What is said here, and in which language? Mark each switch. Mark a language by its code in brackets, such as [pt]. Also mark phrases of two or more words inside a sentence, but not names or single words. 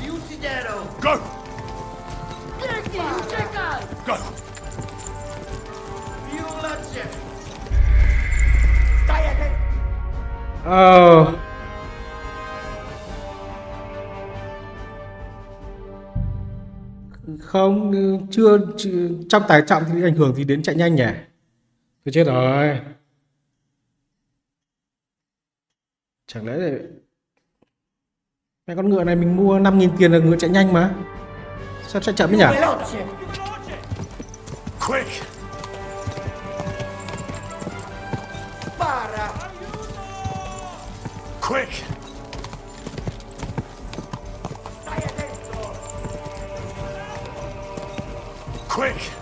[it] desidero. [en] Go! Go! [it] Più luce. Stai attento. [vi] Không, chưa, trong tải trọng thì ảnh hưởng gì đến chạy nhanh nhỉ? Tôi chết rồi. Chẳng lẽ lại... Mẹ con ngựa này mình mua 5.000 tiền là ngựa chạy nhanh mà. Sao chạy chậm ấy nhỉ? [it] Veloce. [en] Quick! [it] Spara. [en] Quick! [it] Stai attento. [en] Quick!